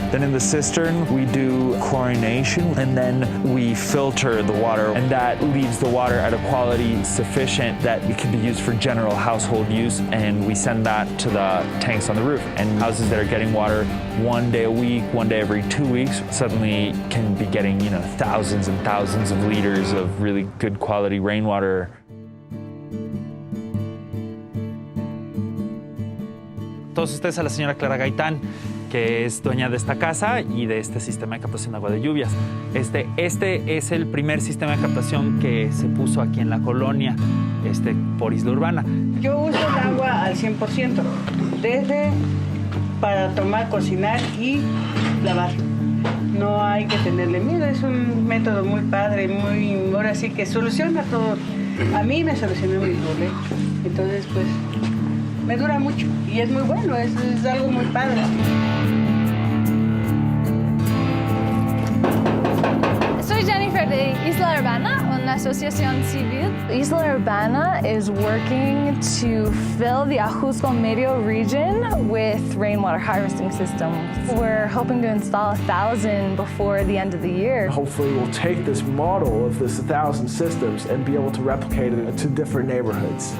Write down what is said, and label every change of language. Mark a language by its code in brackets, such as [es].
[en] Then in the cistern, we do chlorination, and then we filter the water, and that leaves the water at a quality sufficient that it can be used for general household use, and we send that to the tanks on the roof. And houses that are getting water 1 day a week, 1 day every 2 weeks, suddenly can be getting, thousands and thousands of liters of really good quality rainwater. [es] Todos ustedes a la señora Clara Gaitán, que es dueña de esta casa y de este sistema de captación de agua de lluvias. Este es el primer sistema de captación que se puso aquí en la colonia, por Isla Urbana. Yo uso el agua al 100%, desde para tomar, cocinar y lavar. No hay que tenerle miedo, es un método muy padre, ahora sí que soluciona todo. A mí me solucionó mis problemas, entonces pues me dura mucho y es muy bueno, es algo muy padre. Soy Jennifer de Isla Urbana, una asociación civil. [en] Isla Urbana is working to fill the Ajusco Medio region with rainwater harvesting systems. We're hoping to install 1,000 before the end of the year. Hopefully we'll take this model of this 1,000 systems and be able to replicate it to different neighborhoods.